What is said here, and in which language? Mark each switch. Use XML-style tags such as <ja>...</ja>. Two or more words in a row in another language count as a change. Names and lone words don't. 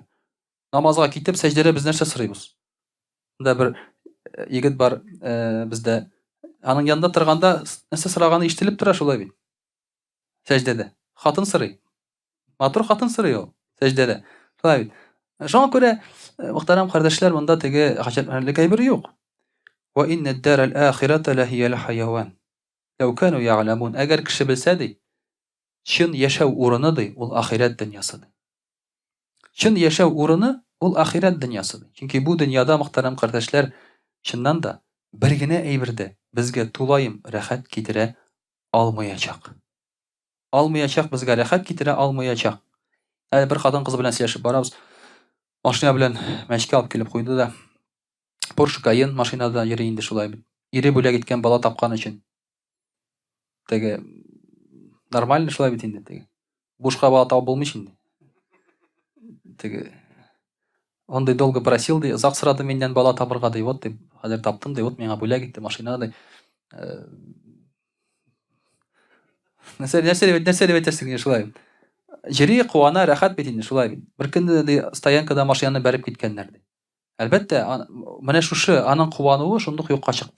<tt>Намазга китеп сәҗдәдә без нәрсә сорыйбыз? Монда бер егет бар бездә. Аның янында торганда нәрсә сораганы ишетелеп тора шулай бит. Сәҗдәдә. Хатын сорый. Матур хатын сорый ул сәҗдәдә. Шулай бит. Шуңа күрә мөхтәрәм кардәшләр, монда теге гаҗәпләнерлек әйбер юк.</tt> <ar>وإن الدار الآخرة لهي الحيوان. لو كانوا يعلمون.</ar> <tt>Әгәр кеше белсә ди, чын яшәү урыны ди, ул ахират дөньясы ди. Чын яшәү урыны ул ахират дөньясы ди. Чөнки бу дөньяда мөхтәрәм кардәшләр, чыннан да бер генә әйбердә безгә тулаем рәхәт китерә алмаячак. Алмаячак, безгә рәхәт китерә алмаячак. Бер хатын кыз белән сөйләшеп барабыз. Машина белән мәчкә алып килеп куйды да, Porsche Cayenne машинада йөри инде шулай бит. Ире бүләк иткән бала тапкан өчен. Теге нормально шулай бит инде теге. Бушка бала табып булмый инде. Теге ондай</tt> <ru>долго просил</ru> <tt>ди, озак сорады меннән бала табырга ди, вот дип, хәзер таптым ди, вот миңа бүләк итте машина ди. Нәрсә дип әйтәсең шулай. Җири куана рәхәт бит инде шулай бит. Бер көнне ди стоянкада машинаны бәреп киткәннәр ди. Әлбәттә, менә шушы аның куануы шундук юкка чыкты.</tt>